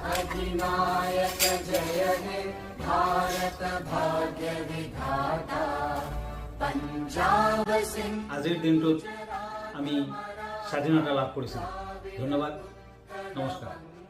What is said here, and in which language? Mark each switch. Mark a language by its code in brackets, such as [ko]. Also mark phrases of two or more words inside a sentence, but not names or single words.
[bn] অধিনায়ক জয় হে ভারত ভাগ্য বিধাতা পাঞ্জাব সিংহ। [as] আজিৰ দিনটোত আমি স্বাধীনতা লাভ কৰিছিলোঁ। ধন্যবাদ, নমস্কাৰ।